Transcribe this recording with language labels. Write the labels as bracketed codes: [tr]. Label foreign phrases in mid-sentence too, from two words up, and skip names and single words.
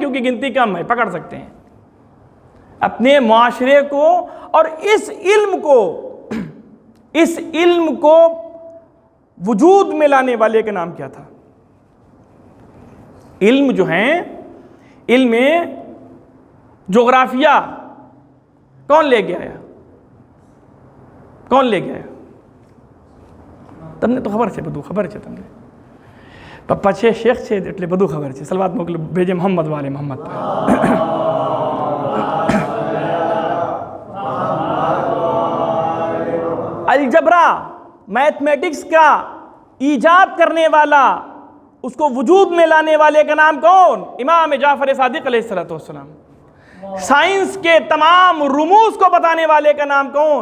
[ur] کیونکہ گنتی کم ہے، پکڑ سکتے ہیں. اپنے معاشرے کو اور اس علم کو وجود میں لانے والے کا نام کیا تھا؟ علم جو ہیں، علم جغرافیہ کون لے کے آیا؟ کون لے کے آیا؟ تم نے تو خبر [gu] છે બધું [ur] خبر [gu] છે તમને. પપ્પા છે શેખ છે એટલે બધું ખબર છે. સલવાત મોકલો ભેજે મોહમ્મદ વાલે મોહમ્મદ પર. [ur] الجبرا، میتھمیٹکس کا ایجاد کرنے والا، اس کو وجود میں لانے والے کا نام کون؟ امام جعفر صادق علیہ السلام. سائنس کے تمام رموز کو بتانے والے کا نام کون؟